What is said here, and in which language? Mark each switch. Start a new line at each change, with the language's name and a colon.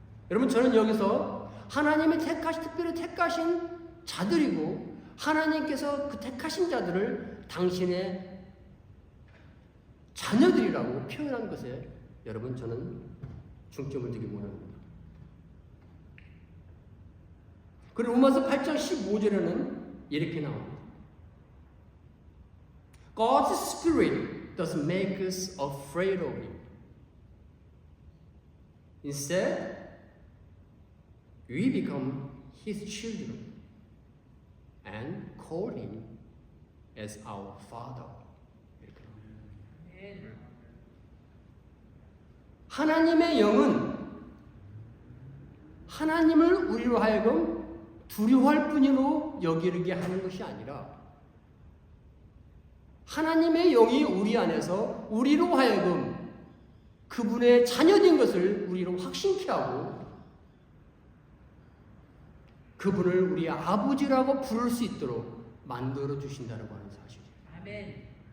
Korean: 여러분, 저는 여기서 하나님이 특별히 택하신 자들이고 하나님께서 그 택하신 자들을 당신의 자녀들이라고 표현한 것에 여러분, 저는 중점을 두기 원합니다. 그리고 로마서 8장 15절에는 이렇게 나옵니다.
English: God's Spirit doesn't make us afraid of Him. Instead, we become His children and call Him as our Father.
Korean: 하나님의 영은 하나님을 우리로 하여금 두려워할 뿐으로 여기게 하는 것이 아니라 하나님의 영이 우리 안에서 우리로 하여금 그분의 자녀된 것을 우리로 확신케 하고 그분을 우리의 아버지라고 부를 수 있도록 만들어 주신다고 하는 사실이에요. 아멘.